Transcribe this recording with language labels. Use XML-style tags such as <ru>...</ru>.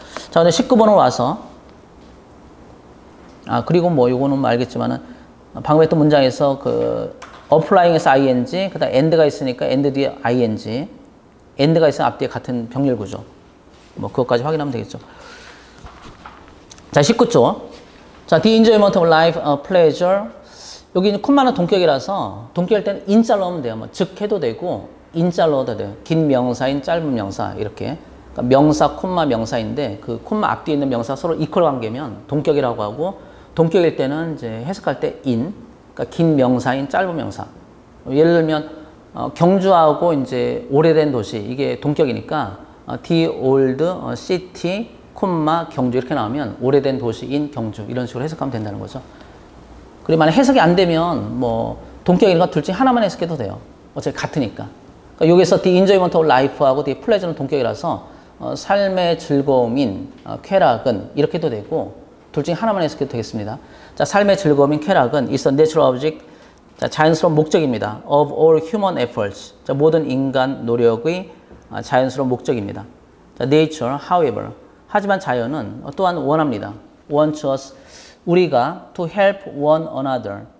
<ko>자, 오늘 19번으로 와서 그리고 뭐 요거는 뭐 알겠지만은 방금 했던 문장에서 그 applying에서 ing 그다음 and가 있으니까 and 뒤에 ing and가 있으면 앞뒤에 같은 병렬 구조. 뭐 그것까지 확인하면 되겠죠. 자, 19조.</ko> <en>자, the enjoyment of life, pleasure.</en> <ko>여기는 콤마는 동격이라서 동격일 때는 인자로 하면 돼요. 뭐 즉 해도 되고 인자로 해도 돼요. 긴 명사인 짧은 명사 이렇게. 그러니까 명사 콤마 명사인데 그 콤마 앞뒤에 있는 명사 서로 이퀄 관계면 동격이라고 하고 동격일 때는 이제 해석할 때 in. 그러니까 긴 명사인 짧은 명사. 예를 들면 경주하고 이제 오래된 도시 이게 동격이니까</ko> <en>the old city</en> <ko>콤마 경주 이렇게 나오면 오래된 도시인 경주 이런 식으로 해석하면 된다는 거죠. 그리고 만약 해석이 안 되면 뭐 동격이니까 둘 중에 하나만 해석해도 돼요. 어차피 같으니까. 그러니까 여기서 the enjoyment of life하고 the pleasure는 동격이라서 삶의 즐거움인 쾌락은 이렇게 해도 되고 둘 중에 하나만 해석해도 되겠습니다. 자, 삶의 즐거움인 쾌락은</ko> <en>is a natural object.</en> <ko>자, 자연스러운 목적입니다.</ko> <en>of all human efforts.</en> <ko>자, 모든 인간 노력의 자연스러운 목적입니다.</ko> <en>자, nature, however.</en> <ko>하지만 자연은 또한 원합니다.</ko> <en>wants us.</en> <ko>우리가</ko> <en>to help one another.</en>